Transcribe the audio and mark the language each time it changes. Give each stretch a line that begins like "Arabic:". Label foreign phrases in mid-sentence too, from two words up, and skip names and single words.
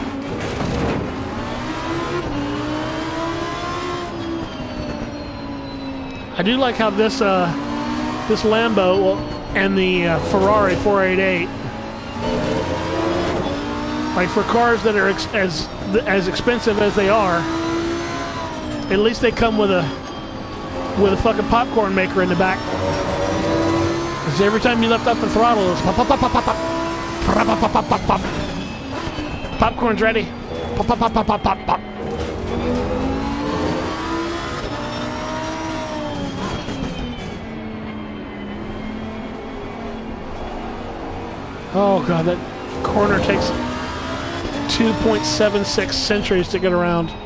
English: I do like how this this Lambo and the Ferrari 488, like for cars that are as expensive as they are, at least they come with a with a fucking popcorn maker in the back. Because every time you lift up the throttle, it's pop, pop, pop, pop, pop, pop. Pop, pop, pop, pop, pop. Popcorn's ready. Pop, pop, pop, pop, pop, pop, pop. Oh god, that corner takes 2.76 centuries to get around.